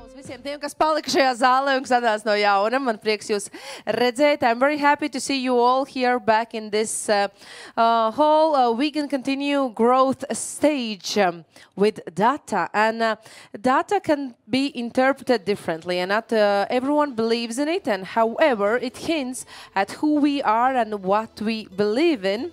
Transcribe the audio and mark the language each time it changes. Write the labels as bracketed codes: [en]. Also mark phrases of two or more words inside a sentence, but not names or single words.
[lv] visiem tiem, kas palika šajā zālē un kas atnāca no jauna. Man prieks jūs redzēt. [en] I'm very happy to see you all here back in this whole we can continue growth stage with data. And data can be interpreted differently, and not everyone believes in it. And however, it hints at who we are and what we believe in.